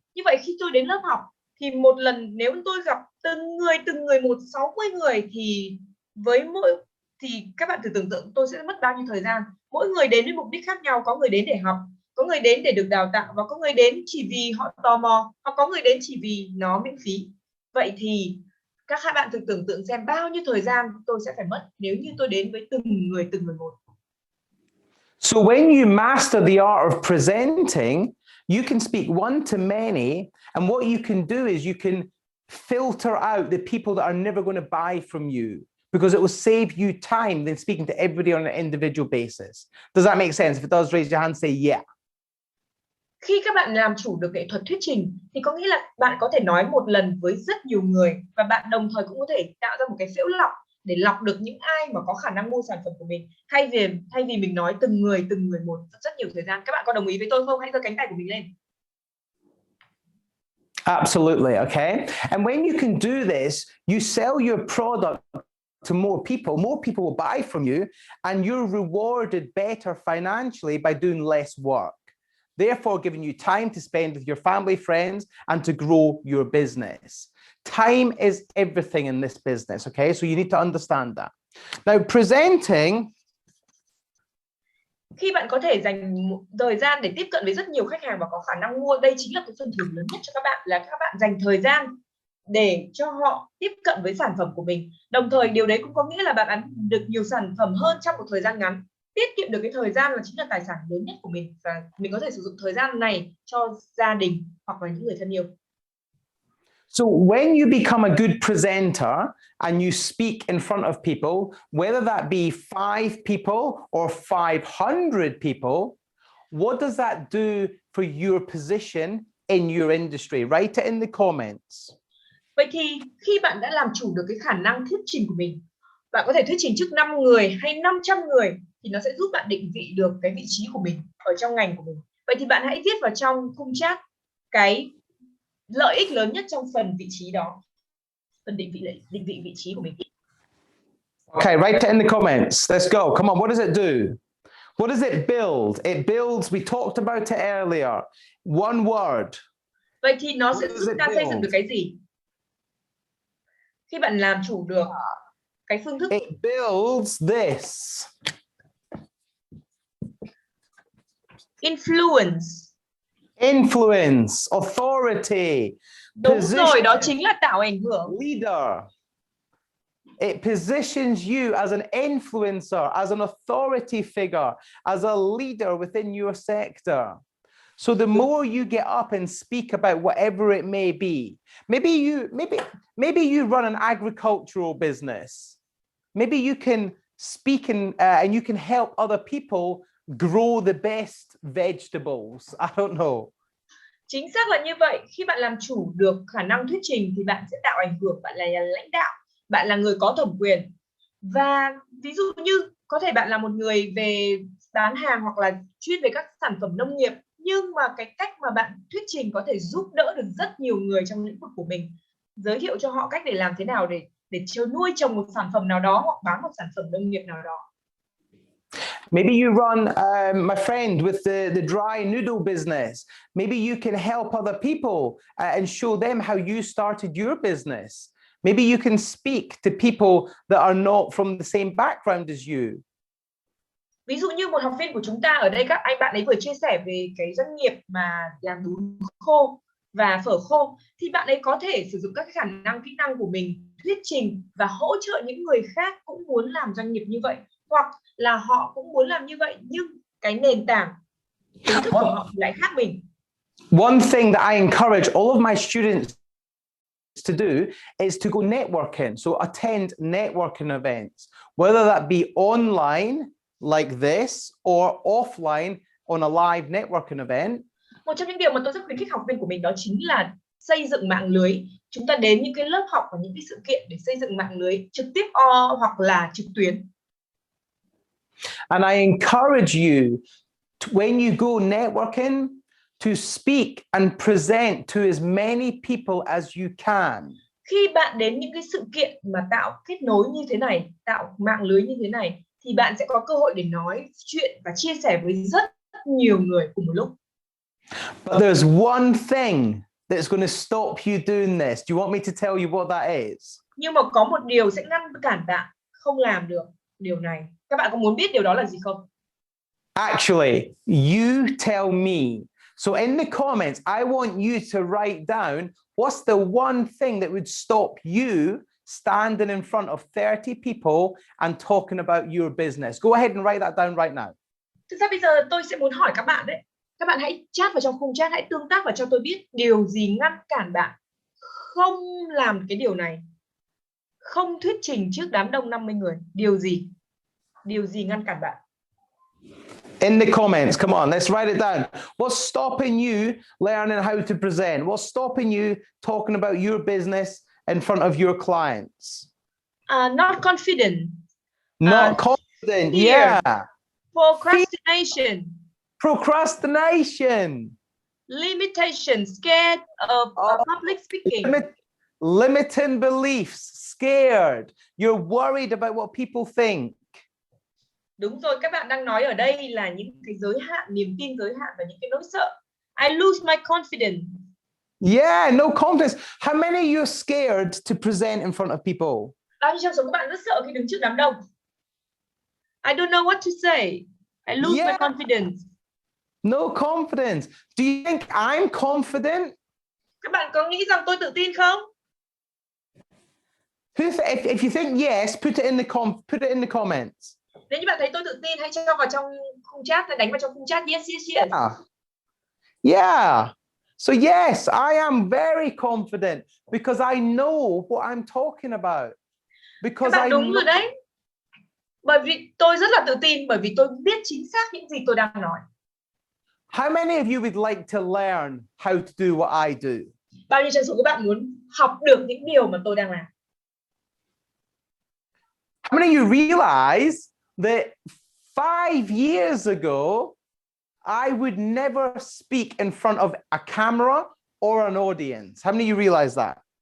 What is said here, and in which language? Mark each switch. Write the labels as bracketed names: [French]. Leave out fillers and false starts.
[Vietnamese] Như vậy khi tôi đến lớp học thì một lần nếu tôi gặp từng người một 60 người thì thì các bạn thử tưởng tượng tôi sẽ mất bao nhiêu thời gian. Mỗi người đến với mục đích khác nhau, có người đến để học, có người đến để được đào tạo, và có người đến chỉ vì họ tò mò, hoặc có người đến chỉ vì nó miễn phí. Vậy thì các bạn thử tưởng tượng xem bao nhiêu thời gian tôi sẽ phải mất nếu như tôi đến với từng người một. [English] So when you master the art of presenting, you can speak one to many, and what you can do is you can filter out the people that are never going to buy from you, because it will save you time than speaking to everybody on an individual basis. Does that make sense? If it does, raise your hand, say yeah. [Vietnamese] Khi các bạn làm chủ được nghệ thuật thuyết trình thì có nghĩa là bạn có thể nói một lần với rất nhiều người, và bạn đồng thời cũng có thể tạo ra một cái phễu lọc để lọc được những ai mà có khả năng mua sản phẩm của mình, thay vì mình nói từng người một rất nhiều thời gian. Các bạn có đồng ý với tôi không? Hãy giơ cánh tay của mình lên. [English] Absolutely, okay. And when you can do this, you sell your product to more people will buy from you, and you're rewarded better financially by doing less work, therefore giving you time to spend with your family, friends, and to grow your business. Time is everything in this business, okay? So you need to understand that. Now, presenting. [Vietnamese] Khi bạn có thể dành thời gian để tiếp cận với rất nhiều khách hàng và có khả năng mua, đây chính là cái phần thưởng lớn nhất cho các bạn, là các bạn dành thời gian để cho họ tiếp cận với sản phẩm của mình. Đồng thời điều đấy cũng có nghĩa là bạn bán được nhiều sản phẩm hơn trong một thời gian ngắn. Tiết kiệm được cái thời gian là chính là tài sản lớn nhất của mình, và mình có thể sử dụng thời gian này cho gia đình hoặc là những người thân yêu. [English] So when you become a good presenter and you speak in front of people, whether that be 5 people or 500 people, what does that do for your position in your industry? Write it in the comments. [Vietnamese] Vậy thì khi bạn đã làm chủ được cái khả năng thuyết trình của mình, bạn có thể thuyết trình trước 5 người hay 500 người thì nó sẽ giúp bạn định vị được cái vị trí của mình ở trong ngành của mình. Vậy thì bạn hãy viết vào trong khung chat cái lợi ích lớn nhất trong phần vị trí đó, phần định vị vị trí của mình. [English] Okay, write it in the comments. Let's go. Come on, what does it do? What does it build? It builds, we talked about it earlier. One word. [Vietnamese] Vậy thì nó sẽ giúp ta xây dựng được cái gì? Khi bạn làm chủ được cái phương thức. [English] It builds this. Influence. Influence, authority. [Vietnamese] Đúng rồi, đó chính là tạo ảnh hưởng. [English] Leader. It positions you as an influencer, as an authority figure, as a leader within your sector. So the more you get up and speak about whatever it may be, maybe you run an agricultural business. Maybe you can speak and you can help other people grow the best vegetables. I don't know. [Vietnamese] Chính xác là như vậy. Khi bạn làm chủ được khả năng thuyết trình thì bạn sẽ tạo ảnh hưởng. Bạn là nhà lãnh đạo, bạn là người có thẩm quyền. Và ví dụ như có thể bạn là một người về bán hàng hoặc là chuyên về các sản phẩm nông nghiệp, nhưng mà cái cách mà bạn thuyết trình có thể giúp đỡ được rất nhiều người trong lĩnh vực của mình, giới thiệu cho họ cách để làm thế nào để nuôi trồng một sản phẩm nào đó hoặc bán một sản phẩm nông nghiệp nào đó. [English] Maybe you run, my friend, with the dry noodle business. Maybe you can help other people and show them how you started your business. Maybe you can speak to people that are not from the same background as you. [Vietnamese] Ví dụ như một học viên của chúng ta ở đây, các bạn ấy vừa chia sẻ về cái doanh nghiệp mà làm bún khô và phở khô, thì bạn ấy có thể sử dụng các khả năng, kỹ năng của mình thuyết trình và hỗ trợ những người khác cũng muốn làm doanh nghiệp như vậy, hoặc là họ cũng muốn làm như vậy nhưng cái nền tảng kiến thức của họ lại khác mình. [English] One thing that I encourage all of my students to do is to go networking. So attend networking events, whether that be online like this or offline on a live networking event. [Vietnamese] Một trong những điều mà tôi rất khuyến khích học viên của mình đó chính là xây dựng mạng lưới. Chúng ta đến những cái lớp học và những cái sự kiện để xây dựng mạng lưới trực tiếp hoặc là trực tuyến. [English] And I encourage you to, when you go networking, to speak and present to as many people as you can. [Vietnamese] Khi bạn đến những cái sự kiện mà tạo kết nối như thế này, tạo mạng lưới như thế này, thì bạn sẽ có cơ hội để nói chuyện và chia sẻ với rất nhiều người cùng một lúc. [English] But there's one thing that's going to stop you doing this. Do you want me to tell you what that is? [Vietnamese] Nhưng mà có một điều sẽ ngăn cản bạn không làm được điều này. Các bạn có muốn biết điều đó là gì không? [English] Actually, you tell me. So in the comments, I want you to write down what's the one thing that would stop you standing in front of 30 people and talking about your business. Go ahead and write that down right now. [Vietnamese] Thực ra bây giờ tôi sẽ muốn hỏi các bạn đấy. Các bạn hãy chat vào trong khung chat, hãy tương tác và cho tôi biết điều gì ngăn cản bạn không làm cái điều này. Không thuyết trình trước đám đông 50 người. Điều gì? Điều gì ngăn cản bạn? [English] In the comments, come on, let's write it down. What's stopping you learning how to present? What's stopping you talking about your business in front of your clients? Not confident. Not confident, fear. yeah. Procrastination. Procrastination. Limitation, scared of public speaking. Limiting beliefs, scared. You're worried about what people think. [Vietnamese] Đúng rồi, các bạn đang nói ở đây là những cái giới hạn, niềm tin giới hạn và những cái nỗi sợ. [English] I lose my confidence. Yeah, no confidence. How many of you are scared to present in front of people? [Vietnamese] Bao nhiêu trong số các bạn rất sợ khi đứng trước đám đông? [English] I don't know what to say. I lose my confidence. No confidence. Do you think I'm confident? [Vietnamese] Các bạn có nghĩ rằng tôi tự tin không? [English] If you think yes, put it in the comments. [Vietnamese] Nếu như bạn thấy tôi tự tin, hãy cho vào trong khung chat, hãy đánh vào trong khung chat yes. [English] Yeah. So yes, I am very confident because I know what I'm talking about. [Vietnamese] Các [English] Because [Vietnamese] bạn [English] I [Vietnamese] đúng [English] know. [Vietnamese] rồi đấy. Bởi vì tôi rất là tự tin, bởi vì tôi biết chính xác những gì tôi đang nói. [English] How many of you would like to learn how to do what I do? [Vietnamese] Bao nhiêu trong số các bạn muốn học được những điều mà tôi đang làm? [English] How many of you realize that 5 years ago, I would never speak in front of a camera or an audience? How many of you realize that?